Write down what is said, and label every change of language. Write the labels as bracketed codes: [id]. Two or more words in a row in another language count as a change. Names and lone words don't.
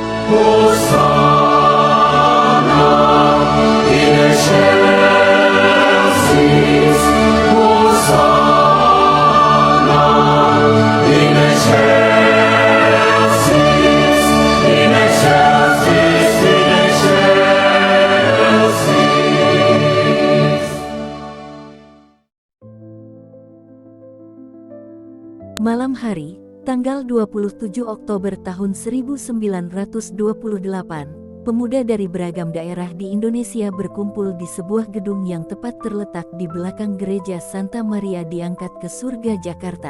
[la] Hosanna in excelsis, Hosanna in excelsis, in excelsis, in excelsis. [id] Malam hari, tanggal 27 Oktober tahun 1928, pemuda dari beragam daerah di Indonesia berkumpul di sebuah gedung yang tepat terletak di belakang gereja Santa Maria Diangkat ke Surga Jakarta.